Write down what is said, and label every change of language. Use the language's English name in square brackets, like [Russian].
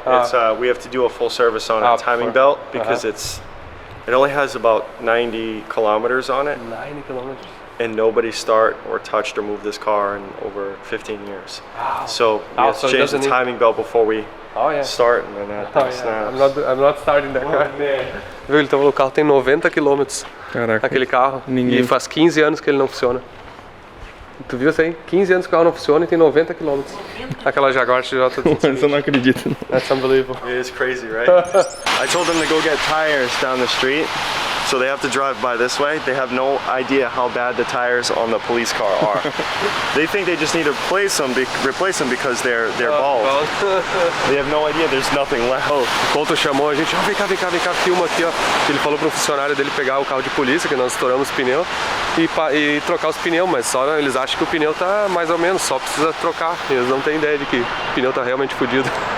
[English] It's we have to do a full service on a timing belt because it only has about 90 kilometers on it, 90 kilometers. and nobody start or touched or moved this car in over 15 years. So we have so it change the doesn't need- timing belt before we Oh, yeah. start, and then that thing snaps. I'm not starting that car. [Portuguese] Viu, ele o carro tem 90 km. Caraca. Aquele carro. Ninguém- E faz 15 anos que ele não funciona. Tu viu isso aí? 15 anos que o carro não funciona e tem 90 km. Aquela Jaguar XJ. Você não acredita. [English] That's unbelievable. It is crazy, right? I told them to go get tires down the street, so they have to drive by this way. They have no idea how bad the tires on the police car are. They think they just need to replace them because they're bald. They have no idea there's nothing left. [Portuguese] O Couto chamou a gente, vem cá, filma aqui, ó. Ele falou pro funcionário dele pegar o carro de polícia, que nós estouramos o pneu, e trocar os pneus, mas só eles acham que o pneu tá mais ou menos, só precisa trocar. Eles não têm ideia de que o pneu tá realmente fodido.